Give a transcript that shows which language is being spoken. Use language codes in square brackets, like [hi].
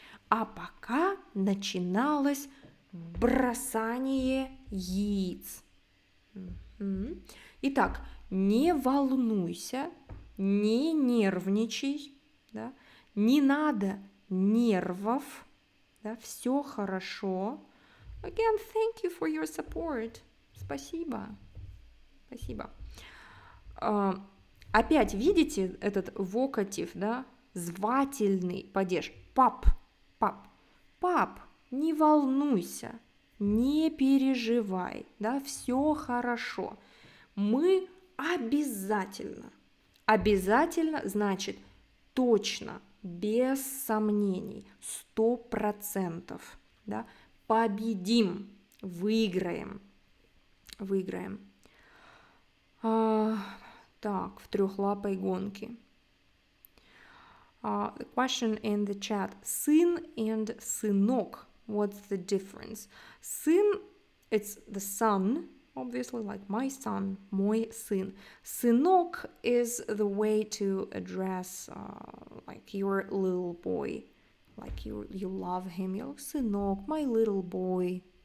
[ru] А пока начиналось бросание яиц. Итак, не волнуйся, не нервничай, да? Не надо нервов, да? Все хорошо. [en] Again, thank you for your support. [ru] Спасибо. Спасибо. Опять видите этот вокатив, да? Звательный падеж. Пап, пап, пап, не волнуйся, не переживай, да, все хорошо. Мы обязательно. Обязательно значит точно, без сомнений, 100%, да, победим, выиграем, выиграем. Так, в трехлапой гонке. [en] The question in the chat. [ru] Сын and сынок. [en] What's the difference? Сын, it's the son, obviously, like my son, [ru] мой сын. [en] Сынок is the way to address like your little boy. Like you love him. You're like, сынок, my little boy.